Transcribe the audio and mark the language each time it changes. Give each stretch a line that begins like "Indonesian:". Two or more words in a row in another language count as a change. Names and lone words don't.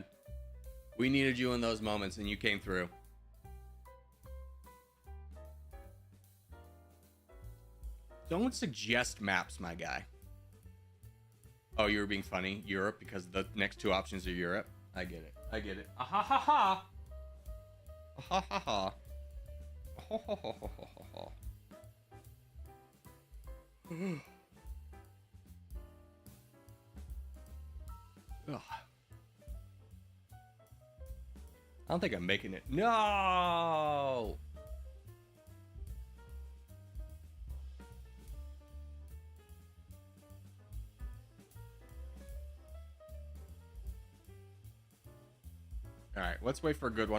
English: We needed you in those moments, and you came through. Don't suggest maps, my guy. Oh, you were being funny. Europe, because the next 2 options are Europe. I get it. I get it. Ah ha ha ha. Ah ha ha ha. Ho ho ho ho ho ho. Ugh. I don't think I'm making it. No! Alright, let's wait for a good one.